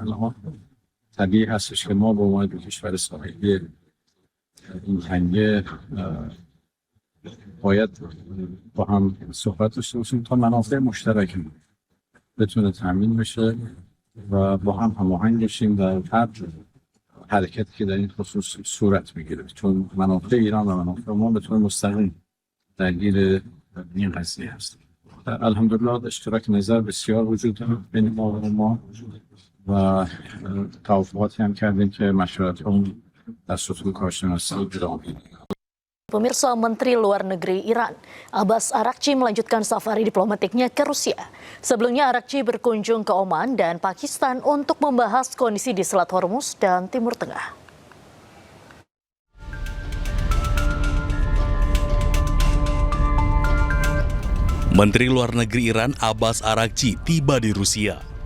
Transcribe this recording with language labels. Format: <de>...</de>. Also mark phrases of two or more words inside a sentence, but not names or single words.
<fa>الان طبیعی هستش که ما به عنوان دو کشور ساحلی این تنگه باید با هم صحبت داشته باشیم تا منافع مشترک بتونه تامین بشه و با هم هماهنگ باشیم در هر حرکتی که در این خصوص صورت میگیره، چون منافع ایران و منافع ما به طور مستقیم درگیر این قضیه هست. الحمدلله اشتراک نظر بسیار وجود داره بین ما و توافقاتی هم کردیم که مشورت هم در سطح کارشناسی ادامه میده.</fa> <id>Pemirsa, Menteri Luar Negeri Iran, Abbas Araghchi melanjutkan safari diplomatiknya ke Rusia. Sebelumnya Araghchi berkunjung ke Oman dan Pakistan untuk membahas kondisi di Selat Hormuz dan Timur Tengah. Menteri Luar Negeri Iran Abbas Araghchi tiba di Rusia.</id>